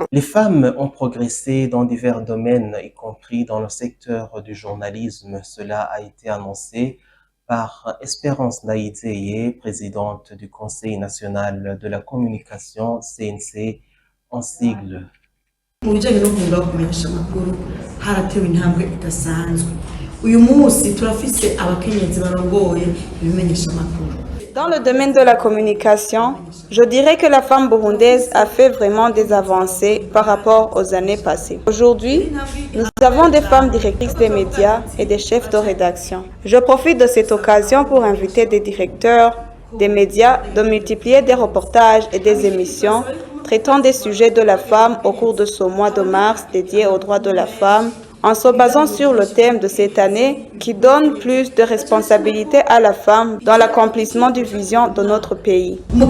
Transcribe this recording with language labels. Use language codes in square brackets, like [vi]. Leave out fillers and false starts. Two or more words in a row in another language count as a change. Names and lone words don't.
[fr] Les femmes ont progressé dans divers domaines, y compris dans le secteur du journalisme. Cela a été annoncé par Espérance Ndaïdjeye, présidente du Conseil national de la communication, CNC en sigle. [rn] Mu bijyanye no kumva kumenyesha amakuru haratewe intambwe idasanzwe. Uyu munsi turafise abakenyezi barongoye ibimenyesha amakuru. [fr] Dans le domaine de la communication, je dirais que la femme burundaise a fait vraiment des avancées par rapport aux années passées. Aujourd'hui, nous avons des femmes directrices des médias et des chefs de rédaction. Je profite de cette occasion pour inviter des directeurs des médias de multiplier des reportages et des émissions traitant des sujets de la femme au cours de ce mois de mars dédié aux droits de la femme, en se basant sur le thème de cette année qui donne plus de responsabilité à la femme dans l'accomplissement du vision de notre pays.